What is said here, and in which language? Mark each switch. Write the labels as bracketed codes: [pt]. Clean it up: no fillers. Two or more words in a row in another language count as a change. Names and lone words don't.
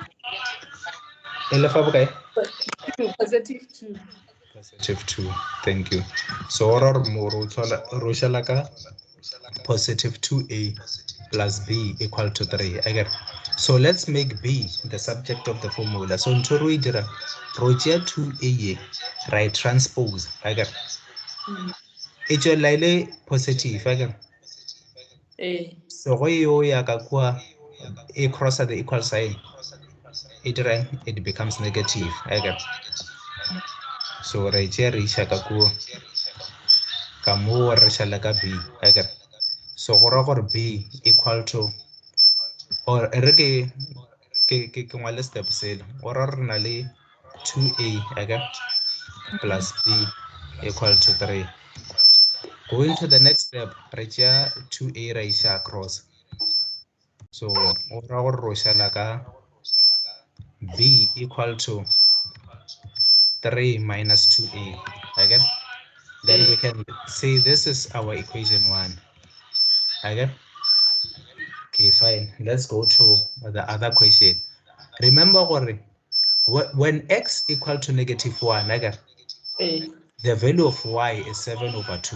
[en] Okay. +2. +2. Thank you. So +2a plus b equal to 3. I get. So let's make b the subject of the formula. [nso] So ntho re dira ro tšea 2a [en] right transpose. I get. [nso] E tšwela ile positive. [en] I get. [nso] So go yo ya ka kwa e crosser [en] the equal sign, it becomes negative. I get. [nso] So re tšea re iša ka kwa ka mo re šala ka b. [en] I get. [nso] So go ra gore b [en] equal to, [nso] or re ke ngwale step sele ora re na le 2a okay, [en] plus b equal to 3. Going to the next step, [nso] re tšea 2a ra iša across. So ora gore ro šala ka b [en] equal to 3 minus 2a. Okay, then we can say this is our equation 1. Okay. Okay, fine. Let's go to the other question. Remember, when x equal to -1, okay, the value of y is 7/2.